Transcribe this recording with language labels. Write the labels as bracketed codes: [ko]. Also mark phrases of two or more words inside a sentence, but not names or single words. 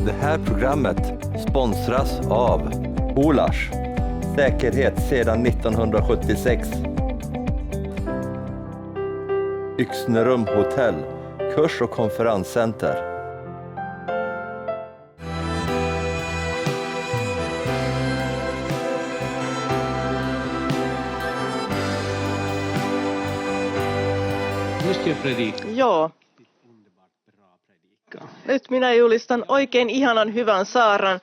[sv] Det här programmet sponsras av Olars. Säkerhet sedan 1976. Yxnerum hotell, kurs- och konferenscenter. [fi] Joo. Nyt minä julistan oikein ihanan hyvän saarnan.